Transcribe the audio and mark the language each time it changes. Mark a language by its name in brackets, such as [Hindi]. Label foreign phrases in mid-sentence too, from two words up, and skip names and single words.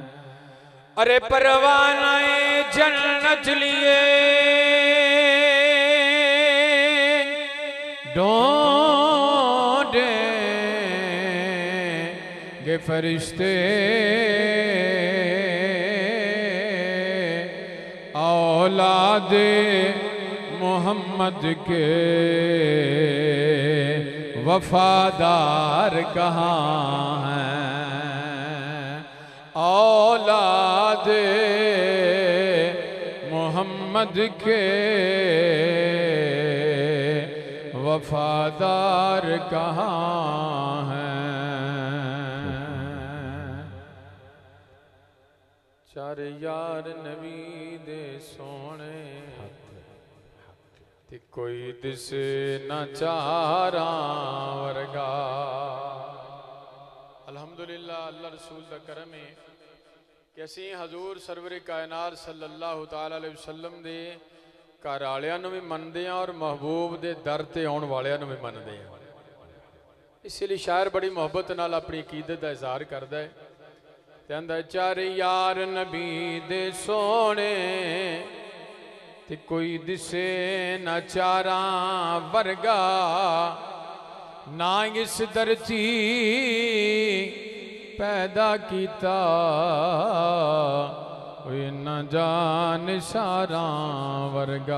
[Urdu] ارے پروانائے جنت لیے ڈھونڈیں گے فرشتے، اولادے محمد کے وفادار کہاں ہیں, اولادے محمد کے وفادار کہاں ہیں. [Punjabi] چار یار نبی دے سوہنے تے کوئی دسے نہ چاراں ورگا. الحمدللہ اللہ رسول دا کرم ہے کہ اسی حضور سرور کائنات [Arabic] صلى الله تعالى عليه وسلم [Punjabi] دے گھر والیاں نوں بھی مندے ہاں اور محبوب دے در تے آؤن والیاں نوں بھی مندے ہاں. اس لئی شاعر بڑی محبت نال اپنی عقیدت دا اظہار کردا ہے. کہندا چار یار نبی دے سوہنے تے کوئی دسے نہ چاراں ورگا، نہ اس دھرتی پیدا کیتا نہ جان سارا ورگا.